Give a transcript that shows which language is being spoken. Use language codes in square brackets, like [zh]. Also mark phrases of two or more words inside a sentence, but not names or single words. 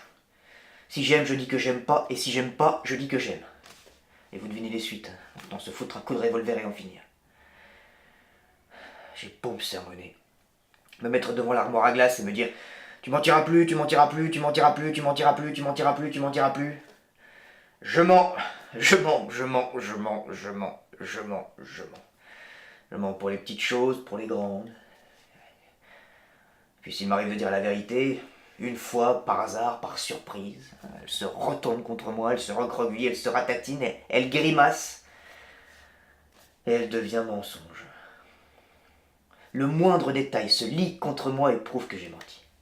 [fr] Si j'aime, je dis que j'aime pas, et si j'aime pas, je dis que j'aime. Et vous devinez les suites. Autant se foutre un coup de revolver et en finir. J'ai beau me sermonner. Me mettre devant l'armoire à glace et me dire tu mentiras plus, tu mentiras plus, tu mentiras plus, tu mentiras plus, tu mentiras plus, tu mentiras plus. Je mens, je mens, je mens, je mens, je mens, je mens, je mens. Je mens pour les petites choses, pour les grandes. Puis s'il m'arrive de dire la vérité, une fois, par hasard, par surprise, elle se retourne contre moi, elle se recroqueville, elle se ratatine, elle grimace, et elle devient mensonge. Le moindre détail se lie contre moi et prouve que j'ai menti.